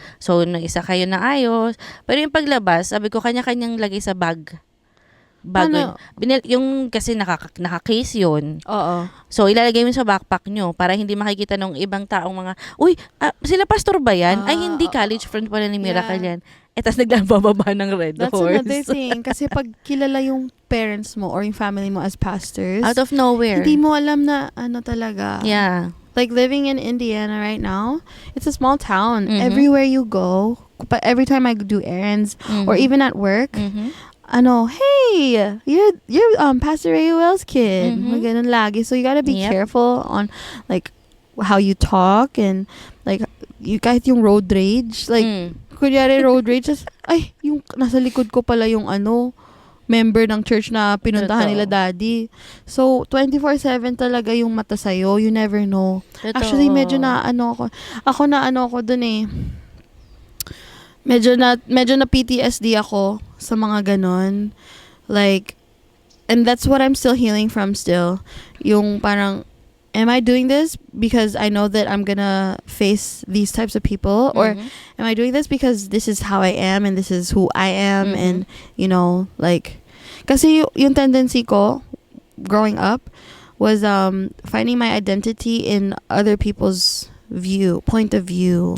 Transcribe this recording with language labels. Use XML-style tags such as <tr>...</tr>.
<tl>So, isa kayo na ayos. Pero yung paglabas, sabi ko, kanya-kanyang lagay sa bag. Ano? Yung kasi naka-case yun. Oo. So, ilalagay mo sa backpack nyo para hindi makikita ng ibang taong mga, uy, sila pastor ba yan? Ay, hindi, college friend pala ni Miracle yan. Tas nagbababa ng Red</tl> <en>That's Horse. another thing.</en> <tl>Kasi pag kilala yung parents mo or yung family mo as pastors,</tl> <en>Out of nowhere.</en> <tl>hindi mo alam na ano talaga.</tl> <en>Yeah. Like living in Indiana right now, it's a small town. Mhm. Everywhere you go, but every time I do errands or even at work, hey, you're Pastor Rayuel's kid.</en> <tl>Ganun lagi.</tl> <en>So you gotta be Yep. careful on like how you talk and like you</en> <tl>kahit yung road rage, like kunyari road rage, ay, yung nasa likod ko pala yung member ng church na pinuntahan Totoo. nila daddy. So, 24/7 talaga yung mata sa'yo.</tl> <en>You never know.</en> <tl>Totoo. Actually, medyo na ako dun eh. Medyo na PTSD ako sa mga ganon.</tl> <en>Like, and that's what I'm still healing from still.</en> <tl>Yung parang,</tl> <en>am I doing this because I know that I'm gonna face these types of people? Or am I doing this because this is how I am and this is who I am? And, you know, like,</en> <tl>kasi yung</tl> <en>tendency ko growing up was finding my identity in other people's point of view.</en>